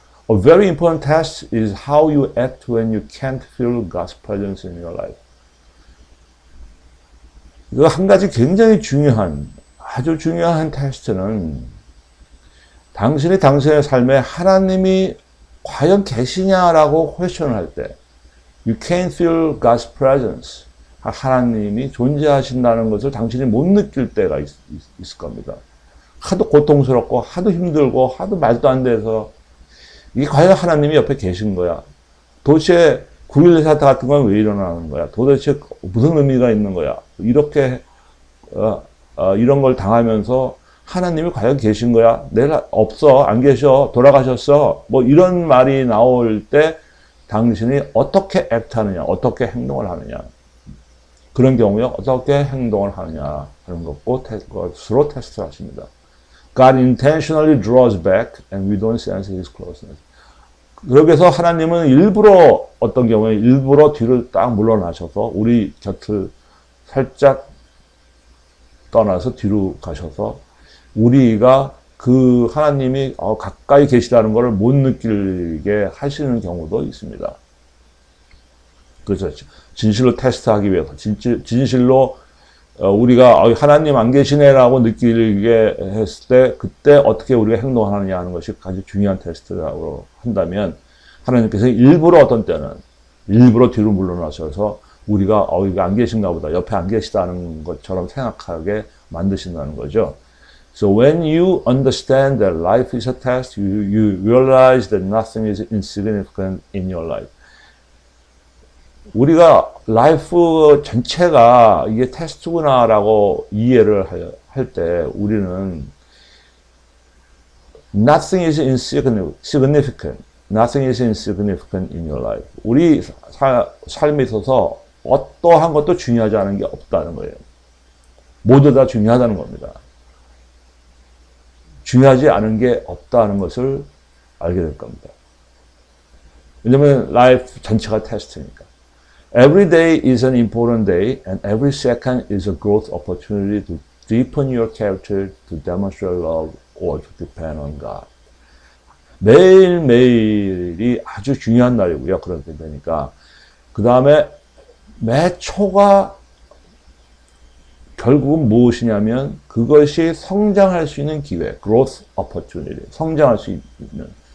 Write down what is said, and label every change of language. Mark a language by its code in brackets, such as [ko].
[en] A very important test is how you act when you can't feel God's presence in your life. [ko] 이거 한 가지 굉장히 중요한, 아주 중요한 테스트는 당신이 당신의 삶에 하나님이 과연 계시냐라고 퀘스천을 할 때, [en] you can't feel God's presence. [ko] 하나님이 존재하신다는 것을 당신이 못 느낄 때가 있을 겁니다. 하도 고통스럽고, 하도 힘들고, 하도 말도 안 돼서, 이게 과연 하나님이 옆에 계신 거야? 도대체 9.11 사태 같은 건 왜 일어나는 거야? 도대체 무슨 의미가 있는 거야? 이렇게, 이런 걸 당하면서 하나님이 과연 계신 거야? 내가 없어, 안 계셔, 돌아가셨어. 이런 말이 나올 때 당신이 어떻게 액트하느냐, 어떻게 행동을 하느냐. 그런 경우에 어떻게 행동을 하느냐 하는 것으로 테스트를 하십니다. [en] God intentionally draws back and we don't sense His closeness. [ko] 그래서 하나님은 일부러 어떤 경우에 일부러 뒤를 딱 물러나셔서 우리 곁을 살짝 떠나서 뒤로 가셔서 우리가 그 하나님이 가까이 계시다는 것을 못 느끼게 하시는 경우도 있습니다. 그래서 진실로 테스트하기 위해서 진실로 우리가 하나님 안 계시네라고 느끼게 했을 때 그때 어떻게 우리가 행동하느냐 하는 것이 가장 중요한 테스트라고 한다면 하나님께서 일부러 어떤 때는 일부러 뒤로 물러나셔서 우리가 이거 안 계신가 보다 옆에 안 계시다는 것처럼 생각하게 만드신다는 거죠. [en] So when you understand that life is a test, you realize that nothing is insignificant in your life. [ko] 우리가 라이프 전체가 이게 테스트구나라고 이해를 할 때 우리는 [en] nothing is insignificant. Nothing is insignificant in your life. [ko] 우리 삶에 있어서 어떠한 것도 중요하지 않은 게 없다는 거예요. 모두 다 중요하다는 겁니다. 중요하지 않은 게 없다는 것을 알게 될 겁니다. 왜냐면 라이프 전체가 테스트니까. [en] Every day is an important day and every second is a growth opportunity to deepen your character, to demonstrate love or to depend on God. [ko] 매일매일이 아주 중요한 날이고요. 그렇게 되니까. 그 다음에 매 초가 결국은 무엇이냐면 그것이 성장할 수 있는 기회, [en] growth opportunity, [ko] 성장할 수 있는.